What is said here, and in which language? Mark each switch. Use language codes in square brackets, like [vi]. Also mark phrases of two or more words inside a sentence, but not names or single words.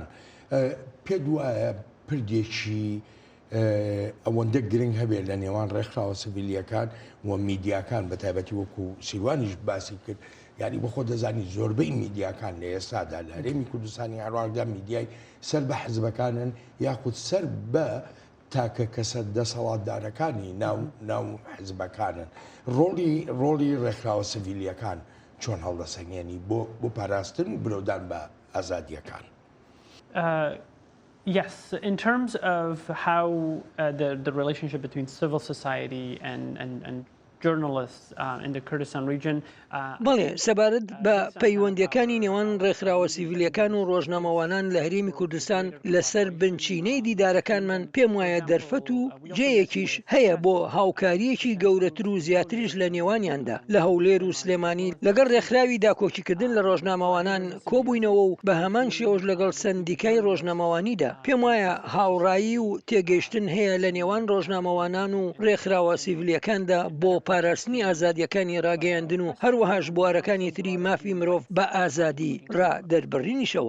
[ckb] پێ دوایە پردێکی ئەوەندە گرنگ هەبێت لە نێوان ڕێکخراوە سیڤیلیەکان و میدیاکان بە تایبەتی وەکو سیروانیش باسی کرد یعنی بۆ خۆ دەزانی زۆربەی میدیاکان لە ئێستادا لە هەرێمی کوردستانی هەروەکدا میدیای سەر بە حزبەکانن یاخود سەر بە تاکە کەسە دەسەڵاتدارەکانی ناو حزبەکانن. ڕۆڵی ڕێکخراوە سیڤیلیەکان چۆن هەڵدەسەنگێنی بۆ پاراستن و برەودان بە ئازادیەکان؟ [en] Yes, in terms of how the relationship between civil society and journalists in the Kurdistan region. [ckb] بەڵێ سەبارەت بە پەیوەندیەکانی نێوان ڕێکخراوە سیڤیلیەکان و ڕۆژنامەوانان لە هەرێمی کوردستان لەسەر بنچینەی دیدارەکانمان پێم وایە دەرفەت و جێیەکیش هەیە بۆ هاوکاریەکی گەورەتر و زیاتریش لە نێوانیاندا. لە هەولێر و سلێمانی لەگەڵ ڕێکخراوی داکۆکیکردن لە ڕۆژنامەوانان کۆبووینەوە و بە هەمان شێوەش لەگەڵ سندیکای ڕۆژنامەوانیدا پێم وایە هاوڕایی و تێگەیشتن هەیە لە نێوان ڕۆژنامەوانان و ڕێکخراوە سیڤیلیەکاندا بۆ پاراستنی ئازادیەکانی ڕاگەیاندن و هەروەهاش بوارەکانی تری مافی مرۆڤ بە ئازادی ڕادەربڕینیشەوە.